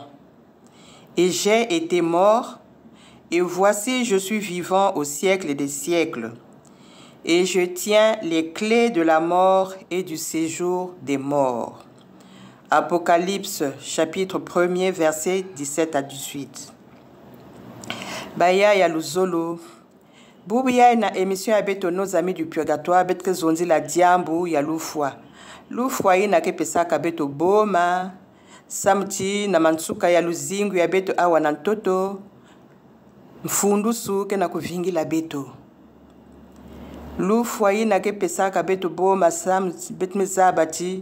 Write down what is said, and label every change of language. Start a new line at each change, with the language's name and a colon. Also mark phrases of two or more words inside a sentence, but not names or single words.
French: Et j'ai été mort, et voici je suis vivant au siècle des siècles. Et je tiens les clés de la mort et du séjour des morts. Apocalypse, chapitre 1er, versets 17 à 18.
Kituba (Democratic Republic of Congo): Baya ya luzolo. Boubiya na émission ya beto
French: nos amis du purgatoire
Kituba (Democratic Republic of Congo): betre zonzi la diambu ya lufwa. Lufwa ina ke pesaka beto boma. Samti na mansuka ya luzingu ya beto awa na ntoto. Mfundusu ke na kuvingi la beto. Lufwa ina ke pesaka beto boma samti betme zabati.